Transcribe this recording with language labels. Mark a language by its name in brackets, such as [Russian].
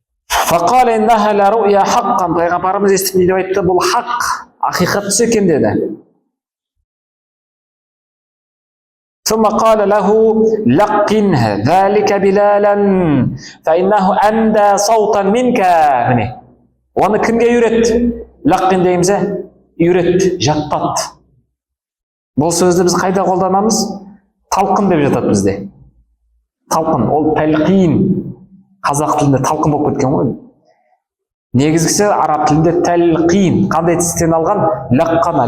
[Arabic] Фақал иннаха ла руя хаққан. [Kazakh] Пайғамбарымыз естіп не деп айтты? Бұл хақ, ақиқат түс екен деді. [Arabic] ثم قال له لقن ذلك بلالا فإنه أندى صوتا منك. [Kazakh] Міне, оны кімге үйрет? Лаққин дейміз, үйрет, жаттат. Бұл сөзді біз қайда қолданамыз? Талқын деп жатады бізде. Талқын, ол тәлқин. Қазақ тілінде талқын болып кеткен ғой. Негізгісі араб тілінде тәлқин. Қандай тістен алған? Лаққана.